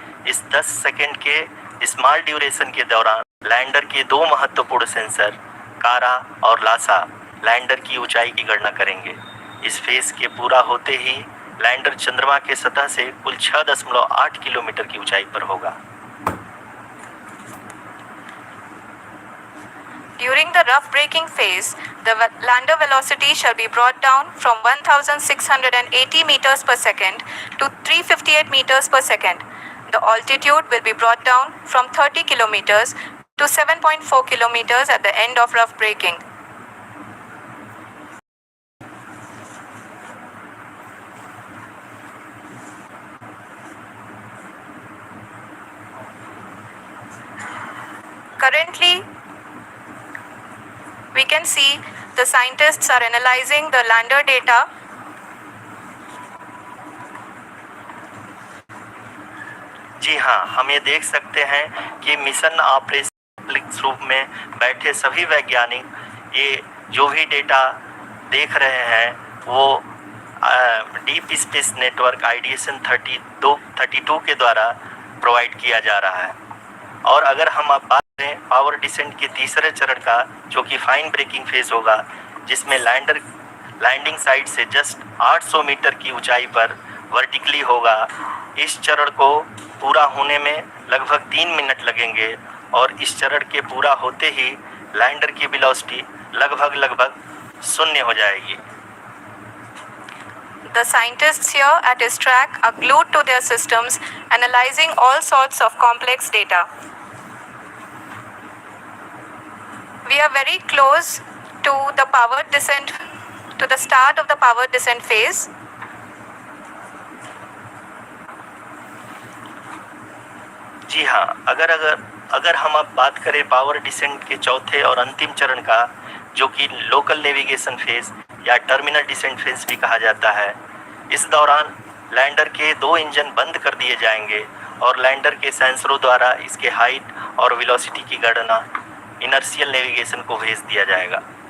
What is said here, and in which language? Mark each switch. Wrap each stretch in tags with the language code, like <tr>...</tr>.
<hi>इस 10 सेकेंड के small duration के दौरान लैंडर के 2 महत्वपूर्ण सेंसर कारा और लासा लैंडर की ऊंचाई की गणना करेंगे। इस फेज के पूरा होते ही लैंडर चंद्रमा के सतह से कुल 6.8 किलोमीटर की ऊंचाई पर होगा।</hi> <en>During the rough braking phase, the lander velocity shall be brought down from 1680 meters per second to 358 meters per second. The altitude will be brought down from 30 kilometers to 7.4 kilometers at the end of rough braking. Currently, we can see the scientists are analyzing the lander data.</en> <hi>जी हाँ, हम ये देख सकते हैं कि mission operation रूप में बैठे सभी वैज्ञानिक ये जो भी डेटा देख रहे हैं वो डीप स्पेस नेटवर्क IDSN-32 के द्वारा प्रोवाइड किया जा रहा है। और अगर हम अब बात करें पावर डिसेंट के तीसरे चरण का, जो कि फाइन ब्रेकिंग फेज होगा, जिसमें लैंडर लैंडिंग साइट से जस्ट 800 मीटर की ऊंचाई पर वर्टिकली होगा। इस चरण को पूरा होने में लगभग 3 मिनट लगेंगे और इस चरण के पूरा होते ही लैंडर की वेलोसिटी लगभग 0 हो जाएगी।</hi> <en>The scientists here at his track are glued to their systems, analyzing all sorts of complex data. We are very close to the power descent, to the start of the power descent phase.</en> <hi>जी हाँ, अगर हम अब बात करें power descent के चौथे और अंतिम चरण का, जो कि लोकल नेविगेशन फेज या टर्मिनल डिसेंट फेज भी कहा जाता है, इस दौरान लैंडर के 2 इंजन बंद कर दिए जाएंगे और लैंडर के सेंसरों द्वारा इसके हाइट और वेलोसिटी की गणना इनर्शियल नेविगेशन को भेज दिया जाएगा।</hi>